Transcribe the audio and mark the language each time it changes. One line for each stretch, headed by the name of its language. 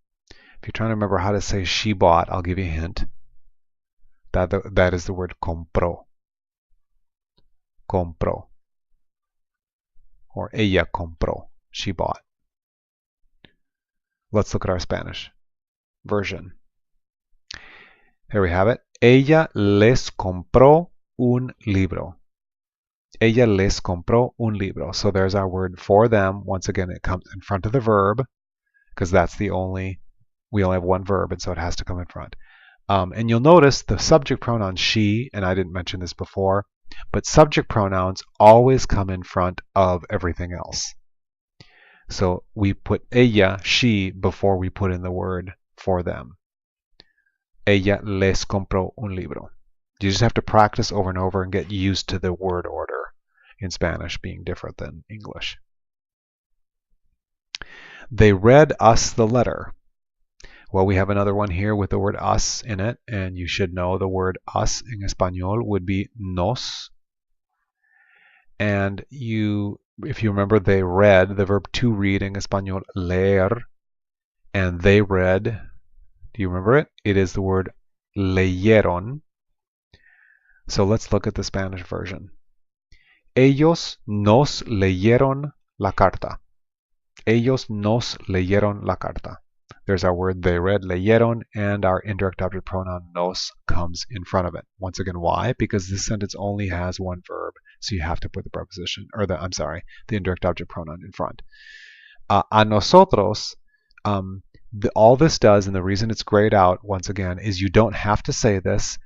English: If you're trying to remember how to say she bought, I'll give you a hint. That is the word compró. Compró. Or
Spanish: ella compró.
English: She bought. Let's look at our Spanish version. Here we have it.
Spanish: Ella les compró un libro. Ella les compró un libro.
English: So there's our word for them. Once again, it comes in front of the verb because we only have one verb, and so it has to come in front. And you'll notice the subject pronoun she, and I didn't mention this before, but subject pronouns always come in front of everything else. So we put ella, she, before we put in the word for them.
Spanish: Ella les compró un libro.
English: You just have to practice over and over and get used to the word order in Spanish being different than English. They read us the letter. Well, we have another one here with the word us in it, and you should know the word us in Español would be nos. And if you remember, they read, the verb to read in Español, leer, and they read, do you remember it? It is the word leyeron. So let's look at the Spanish version.
Spanish: Ellos nos leyeron la carta. Ellos nos leyeron la carta.
English: There's our word they read, leyeron, and our indirect object pronoun nos comes in front of it. Once again, why? Because this sentence only has one verb, so you have to put the preposition, or the indirect object pronoun in front.
Spanish: A nosotros,
English: all this does, and the reason it's grayed out, once again, is you don't have to say this.